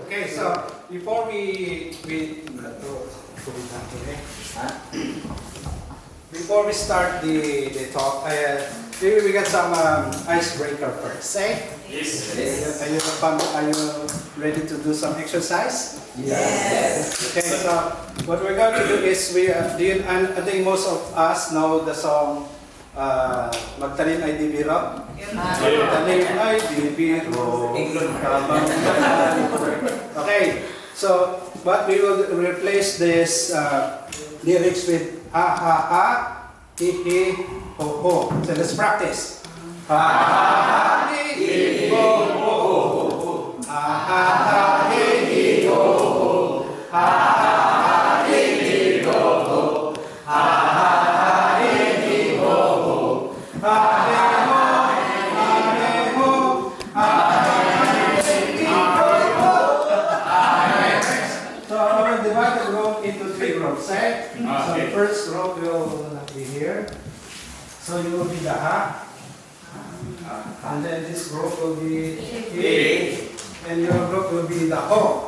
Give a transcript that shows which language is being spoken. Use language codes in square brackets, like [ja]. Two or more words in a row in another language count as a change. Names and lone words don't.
[en] Okay, so before before we start the talk, maybe we got some icebreaker first, eh? Yes. Are you ready to do some exercise? Yes. Okay, so what we're going to do is I think most of us know the song Magtanim ay di biro. Magtanim ay di biro. Okay, so but we will replace this lyrics with ha ha ha, hi hi, ho ho. So let's practice. Ha ha ha, hi hi, ho ho. Ha ha ha, hi hi, ho ho. Ha ha ha, hi hi, ho ho. Ha ha ha, hi hi, ho ho. Ha he ho, ha he ho, ha he ho. So I will divide the rope into 3 groups, eh? So the first group will be here. So you will be the ha. And then this group will be he. And your group will be the ho.